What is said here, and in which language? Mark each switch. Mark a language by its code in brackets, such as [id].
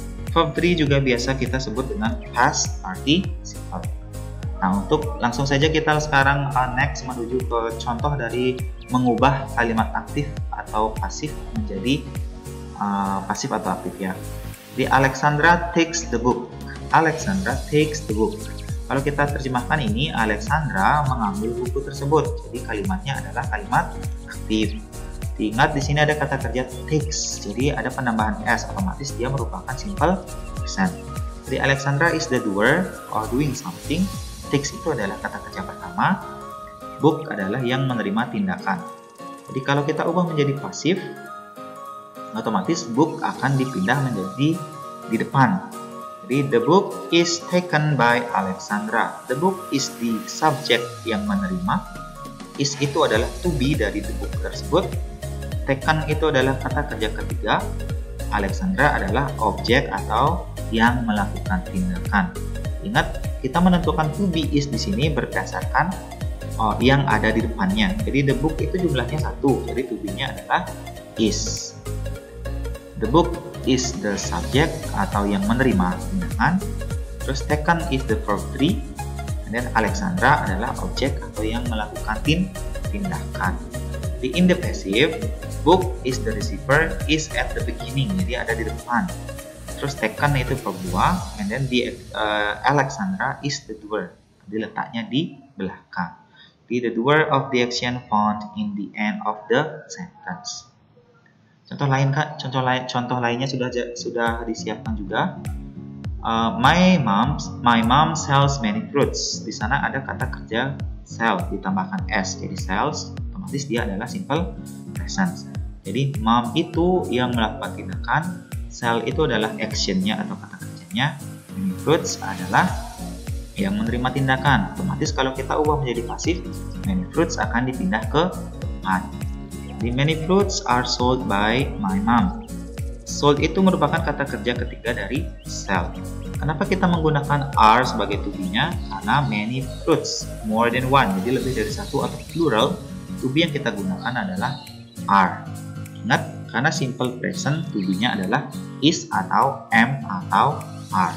[id] Verb 3 juga biasa kita sebut dengan past participle. Nah, untuk langsung saja kita sekarang next menuju ke contoh dari mengubah kalimat aktif atau pasif menjadi pasif atau aktif ya. [en] Di Alexandra takes the book. Alexandra takes the book. [id] Kalau kita terjemahkan ini, Alexandra mengambil buku tersebut. Jadi kalimatnya adalah kalimat aktif. Ingat di sini ada kata kerja takes, jadi ada penambahan s, otomatis dia merupakan simple present. Jadi [en] Alexandra is the doer or doing something. [id] Takes itu adalah kata kerja pertama. Book adalah yang menerima tindakan. Jadi kalau kita ubah menjadi pasif, otomatis book akan dipindah menjadi di depan. Jadi [en] the book is taken by Alexandra. The book is the subject [id] yang menerima. Is itu adalah to be dari the book tersebut. Taken itu adalah kata kerja ketiga. Alexandra adalah objek atau yang melakukan tindakan. Ingat, kita menentukan to be is di sini berdasarkan yang ada di depannya. Jadi the book itu jumlahnya 1. Jadi to be-nya adalah is. [en] The book is the subject [id] atau yang menerima tindakan. Terus [en] taken is the verb 3. [id] Dan Alexandra adalah objek atau yang melakukan tindakan. [en] In the passive, book is the receiver, is at the beginning, [id] jadi ada di depan. Terus [en] taken itu verb 2, and then Alexandra is the doer, [id] diletaknya di belakang. [en] The doer of the action found in the end of the sentence. [id] Contoh lainnya sudah disiapkan juga. [en] My mom sells many fruits. [id] Di sana ada kata kerja sell ditambahkan s, jadi sells. Otomatis dia adalah simple present. Jadi mom itu yang melakukan tindakan, sell itu adalah actionnya atau kata kerjanya, many fruits adalah yang menerima tindakan. Otomatis kalau kita ubah menjadi pasif, many fruits akan dipindah ke depan. [en] The many fruits are sold by my mom. [id] Sold itu merupakan kata kerja ketiga dari sell. Kenapa kita menggunakan are sebagai to be-nya? Karena many fruits, [en] more than one, [id] jadi lebih dari satu atau plural. To be yang kita gunakan adalah are. Ingat, karena simple present to be-nya adalah is atau am atau are.